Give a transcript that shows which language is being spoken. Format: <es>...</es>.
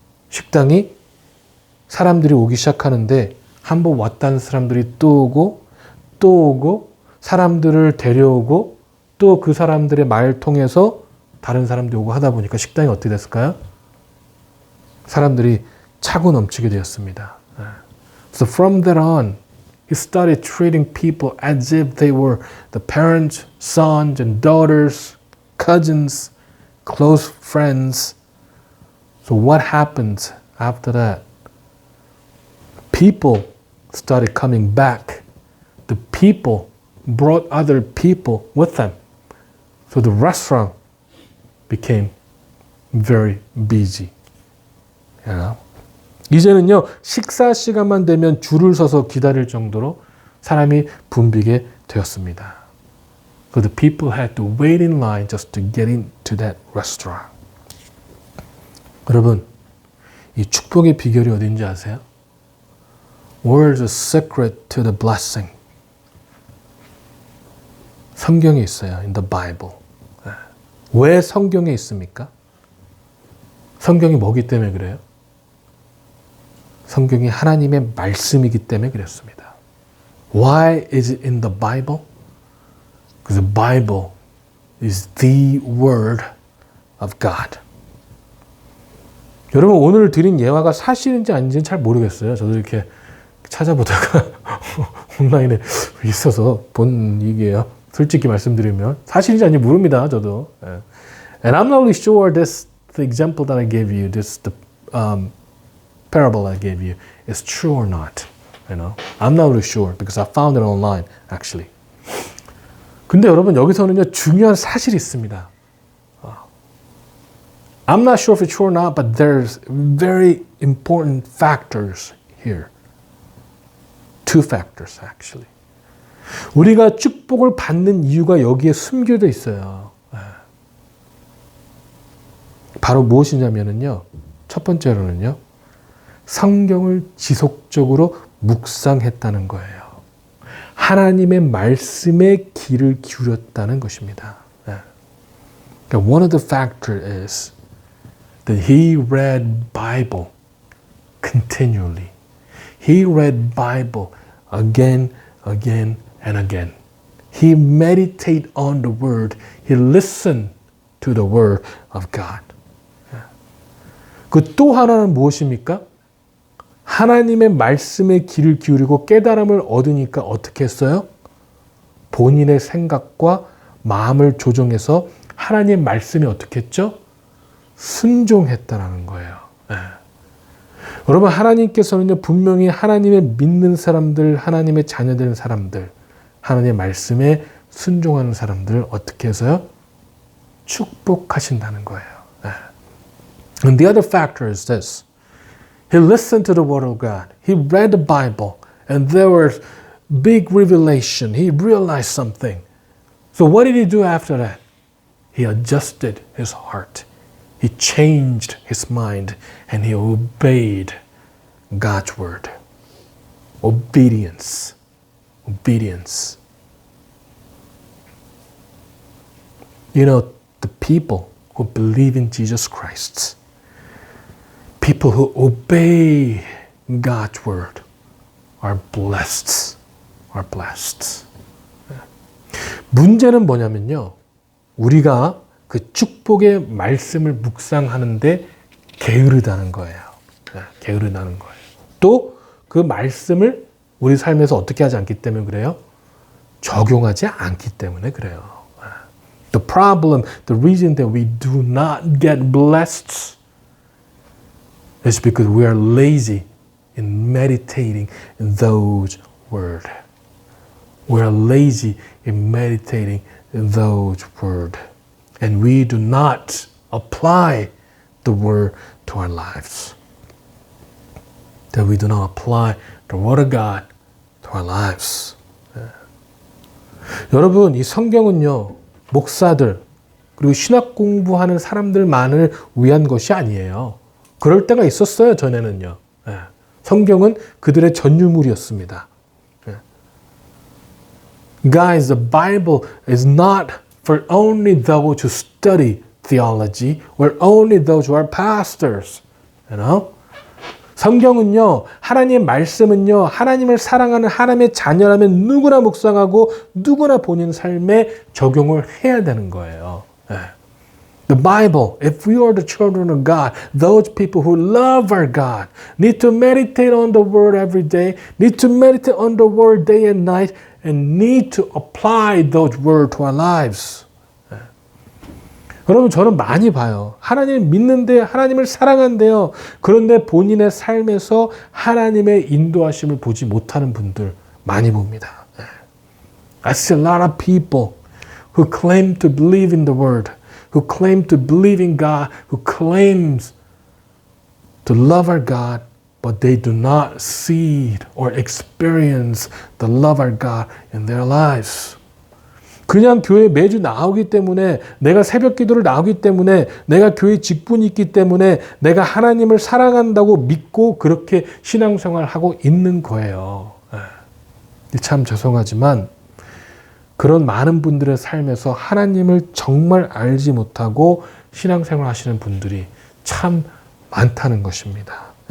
<ko>식당이 사람들이 오기 시작하는데 한번 왔다는 사람들이 또 오고 또 오고 사람들을 데려오고 또 그 사람들의 말 통해서 다른 사람들이 오고 하다 보니까 식당이 어떻게 됐을까요? 사람들이 차고 넘치게 되었습니다.</ko> <en>So from that on, he started treating people as if they were the parents, sons and daughters, cousins, close friends. So what happened after that? People started coming back. The people brought other people with them. So the restaurant became very busy. You know?</en> <ko>이제는요, 식사 시간만 되면 줄을 서서 기다릴 정도로 사람이 붐비게 되었습니다.</ko> <en>So the people had to wait in line just to get into that restaurant.</en> <ko>여러분, 이 축복의 비결이 어딘지 아세요?</ko> <en>Where's the secret to the blessing?</en> <ko>성경에 있어요.</ko> <en>In the Bible.</en> <ko>왜 성경에 있습니까? 성경이 뭐기 때문에 그래요? 성경이 하나님의 말씀이기 때문에 그랬습니다.</ko> <en>Why is it in the Bible? Because the Bible is the Word of God.</en> <ko>여러분, 오늘 드린 예화가 사실인지 아닌지는 잘 모르겠어요. 저도 이렇게 찾아보다가 온라인에 있어서 본 얘기예요. 솔직히 말씀드리면 사실인지 아닌지 모릅니다. 저도.</ko> <en>And I'm not really sure this the example that I gave you, this the parable I gave you, is true or not. You know, I'm not really sure because I found it online actually.</en> <ko>근데 여러분 여기서는요 중요한 사실이 있습니다.</ko> <en>I'm not sure if it's true or not, but there's very important factors here. Two factors actually.</en> <ko>우리가 축복을 받는 이유가 여기에 숨겨져 있어요. 바로 무엇이냐면요. 첫 번째로는요. 성경을 지속적으로 묵상했다는 거예요. 하나님의 말씀에 귀를 기울였다는 것입니다.</ko> <en>One of the factors is that he read Bible continually. He read Bible again, again, and again. He meditated on the Word. He listened to the Word of God.</en> <ko>그 또 하나는 무엇입니까? 하나님의 말씀에 귀를 기울이고 깨달음을 얻으니까 어떻게 했어요? 본인의 생각과 마음을 조정해서 하나님의 말씀에 어떻게 했죠? 순종했다라는 거예요. 네. 여러분, 하나님께서는요, 분명히 하나님의 믿는 사람들, 하나님의 자녀된 사람들, 하나님의 말씀에 순종하는 사람들을 어떻게 해서요? 축복하신다는 거예요. 네.</ko> <en>And the other factor is this. He listened to the word of God. He read the Bible. And there was big revelation. He realized something. So what did he do after that? He adjusted his heart. He changed his mind. And he obeyed God's word. Obedience. Obedience. You know, the people who believe in Jesus Christ, people who obey God's word are blessed. Are blessed.</en> <ko>문제는 뭐냐면요. 우리가 그 축복의 말씀을 묵상하는데 게으르다는 거예요. 게으르다는 거예요. 또 그 말씀을 우리 삶에서 어떻게 하지 않기 때문에 그래요? 적용하지 않기 때문에 그래요.</ko> <en>The problem, the reason that we do not get blessed is because we are lazy in meditating in those words. We are lazy in meditating in those words. And we do not apply the word to our lives. That we do not apply the word of God to our lives.</en> <ko>여러분, 이 성경은요, 목사들, 그리고 신학 공부하는 사람들만을 위한 것이 아니에요. 그럴 때가 있었어요, 전에는요. 성경은 그들의 전유물이었습니다.</ko> <en>Guys, the Bible is not for only those who study theology or only those who are pastors. You know?</en> <ko>성경은요, 하나님의 말씀은요, 하나님을 사랑하는 하나님의 자녀라면 누구나 묵상하고 누구나 본인 삶에 적용을 해야 되는 거예요.</ko> <en>The Bible, if we are the children of God, those people who love our God, need to meditate on the Word every day, need to meditate on the Word day and night, and need to apply those words to our lives.</en> <ko>여러분, 저는 많이 봐요. 하나님을 믿는데, 하나님을 사랑한대요. 그런데 본인의 삶에서 하나님의 인도하심을 보지 못하는 분들 많이 봅니다.</ko> <en>I see a lot of people who claim to believe in the Word, who claim to believe in God, who claims to love our God, but they do not see or experience the love of God in their lives.</en> <ko>그냥 교회 매주 나오기 때문에, 내가 새벽 기도를 나오기 때문에, 내가 교회 직분이 있기 때문에, 내가 하나님을 사랑한다고 믿고 그렇게 신앙생활을 하고 있는 거예요. 참 죄송하지만 그런 많은 분들의 삶에서 하나님을 정말 알지 못하고 신앙생활 하시는 분들이 참 많다는 것입니다.</ko>